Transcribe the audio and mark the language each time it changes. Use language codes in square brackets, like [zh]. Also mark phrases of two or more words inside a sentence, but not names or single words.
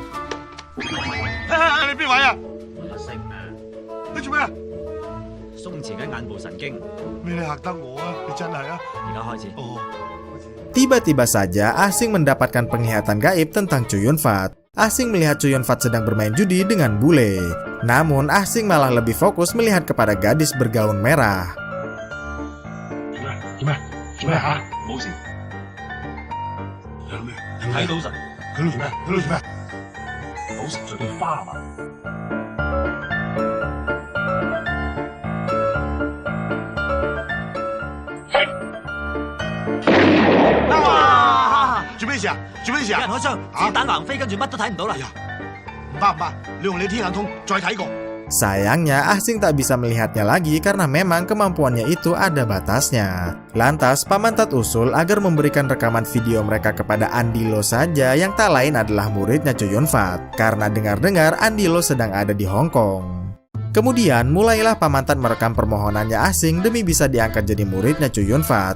[id] Tiba-tiba saja Asing mendapatkan penglihatan gaib tentang Chow Yun-fat. Asing melihat Chow Yun-fat sedang bermain judi dengan bule. Namun Asing malah lebih fokus melihat kepada gadis bergaun merah. [yue] 做咩？做咩吓？冇事。有咩？睇到神。佢做咩？佢做咩？賭神在對花嘛。哇！做咩事啊？做咩事啊？有人開槍，子彈橫飛，跟住乜都睇唔到啦。唔怕唔怕，你用你天眼通再睇過。 [id] Sayangnya, Ahsing tak bisa melihatnya lagi karena memang kemampuannya itu ada batasnya. Lantas, Paman Tat usul agar memberikan rekaman video mereka kepada Andilo saja yang tak lain adalah muridnya Chow Yun Fat. Karena dengar-dengar Andilo sedang ada di Hong Kong. Kemudian, mulailah Paman Tat merekam permohonannya Ahsing demi bisa diangkat jadi muridnya Chow Yun Fat.